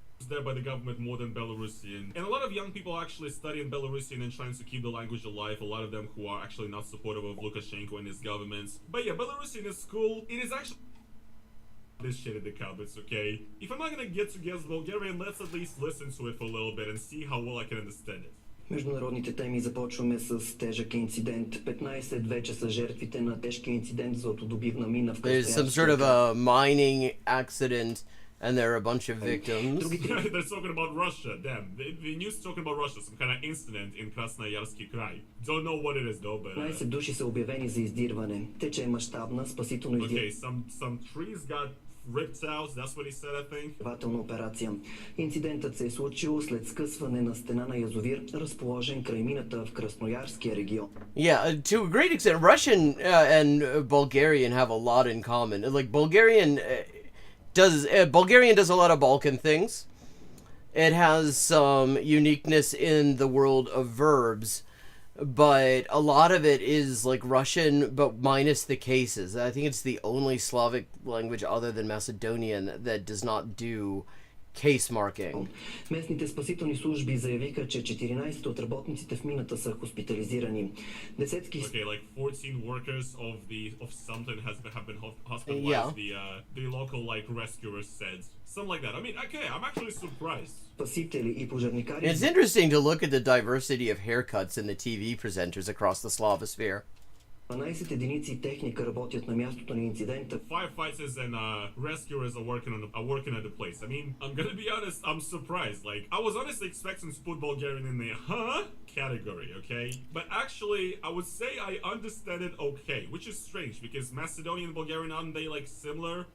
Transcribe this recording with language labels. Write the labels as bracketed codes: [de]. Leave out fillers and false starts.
[en] there by the government more than Belarusian. And a lot of young people actually study in Belarusian and trying to keep the language alive. A lot of them who are actually not supportive of Lukashenko and his governments. But yeah, Belarusian is cool. It is actually this shit in the comments, okay? If I'm not gonna get to guess Bulgarian, let's at least listen to it for a little bit and see how well I can understand it. [bg] Международните теми започваме с тежък инцидент. 15 вече са жертвите на тежки инцидент за златодобивна мина в [en] There's some sort of a mining accident and there are a bunch of victims. They're talking about Russia, damn. The news is talking about Russia, some kind of incident in Krasnoyarski Krai. Don't know what it is though, but... [bg] 15 души са обявени за издирване. Тече мащабна спасително издирване. [en] Okay, some trees got ripped out, that's what he said, I think. [bg] Операция. Инцидентът се е случил след скъсване на стена на язовир, разположен край мината в Красноярския регион. [en] Yeah, to a great extent, Russian and Bulgarian have a lot in common. Like Bulgarian does a lot of Balkan things. It has some uniqueness in the world of verbs, but a lot of it is like Russian, but minus the cases. I think it's the only Slavic language other than Macedonian that does not do case marking. [bg] Местните спасителни служби заявиха, че 14 от работниците в мината са хоспитализирани. Десетки... [en] Okay, like 14 workers of something have been hospitalized. Yeah. The local like rescuers said. Something like that. I mean, okay, I'm actually surprised. It's interesting to look at the diversity of haircuts in the TV presenters across the Slavosphere. [bg] 12 единици техника работят на мястото на инцидента. [en] Firefighters and rescuers are working at the place. I mean, I'm gonna be honest, I'm surprised. Like, I was honestly expecting to put Bulgarian in the category, okay? But actually, I would say I understand it okay, which is strange because Macedonian and Bulgarian, aren't they like similar?